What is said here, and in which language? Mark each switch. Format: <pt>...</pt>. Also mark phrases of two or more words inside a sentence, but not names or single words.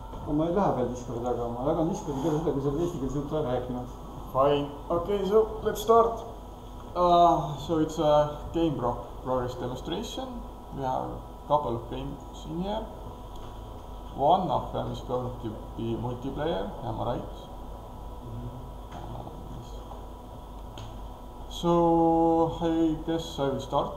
<et>ma ei lähe veel Discordi taga, ma jagan Discordi küll seda, kui sa oled eesti keeles juttu ära rääkinud.</et> <en>Fine. Okay, so let's start. So it's a game progress demonstration. We have a couple of games in here. One of them is going to be multiplayer, am I right? So I guess I will start.</en>